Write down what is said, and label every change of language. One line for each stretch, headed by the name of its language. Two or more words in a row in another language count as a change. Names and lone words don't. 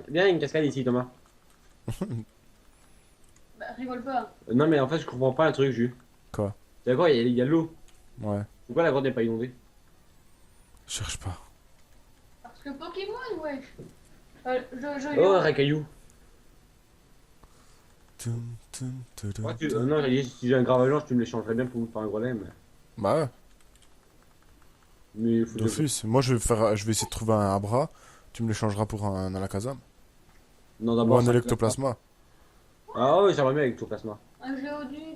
French: Viens, il y a une cascade ici Thomas. Bah, rigole pas. Non mais en fait je comprends pas un truc Jus. Quoi? T'es d'accord, il y a l'eau. Ouais, Pourquoi la grotte n'est pas inondée? je cherche pas. Parce que Pokémon, wesh. Oh, un racaillou. Tum, tum, tum, tum, Ouais, tum. non, j'ai dit, si j'ai un Gravelanche, tu me l'échangerais bien pour me faire un Grelet, mais. Bah, ouais, Mais il faut. d'office. Moi, je vais essayer de trouver un Abra. Tu me l'échangeras pour un Alakazam. Non, Ou d'abord. un ça- Electoplasma. Ah ouais, j'aimerais bien avec tout plasma. Un Géodude.